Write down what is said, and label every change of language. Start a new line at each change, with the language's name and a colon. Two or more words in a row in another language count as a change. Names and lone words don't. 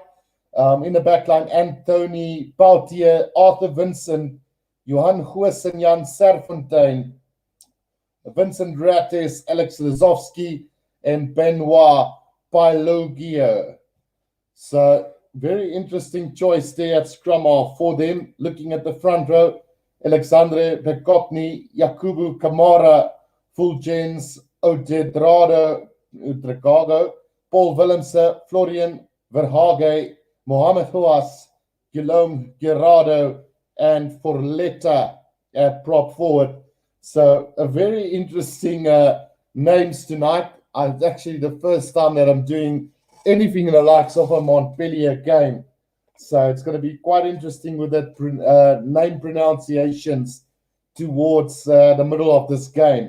English: In the backline, Anthony Pautier, Arthur Vincent, Johan Goosen, Jan Serfontein, Vincent Rates, Alex Lazowski, and Benoit Pailogio. So, very interesting choice there at scrum half for them. Looking at the front row, Alexandre Bekopny, Yakubu Kamara, Fulgens Odedrado, Paul Willemse, Florian Verhage, Mohamed Houas, Guillaume Gerardo, and Forletta at prop forward. So a very interesting names tonight. It's actually the first time that I'm doing anything in the likes of a Montpellier game. So it's going to be quite interesting with that name pronunciations towards the middle of this game.